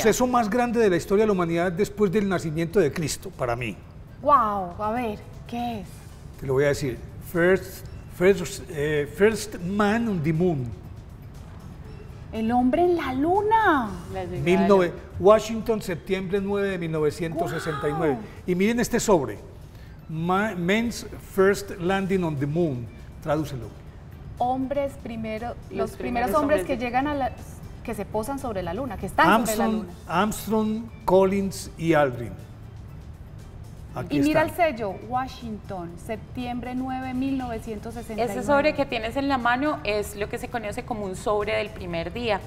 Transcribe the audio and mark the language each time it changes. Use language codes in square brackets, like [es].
[es] suceso más grande de la historia de la humanidad después del nacimiento de Cristo, para mí. Wow, a ver, ¿qué es? Te lo voy a decir. [en] First Man on the Moon. [es] El hombre en la luna. Washington, septiembre 9 de 1969. Wow. Y miren este sobre. [en] Men's First Landing on the Moon. [es] Tradúcelo. Hombres primero, los primeros primeros hombres hombres que llegan a la, que se posan sobre la luna, que están sobre la luna. Armstrong, Collins y Aldrin. Aquí Y mira el están. sello, Washington, septiembre 9, 1969. Ese sobre que tienes en la mano es lo que se conoce como un sobre del primer día.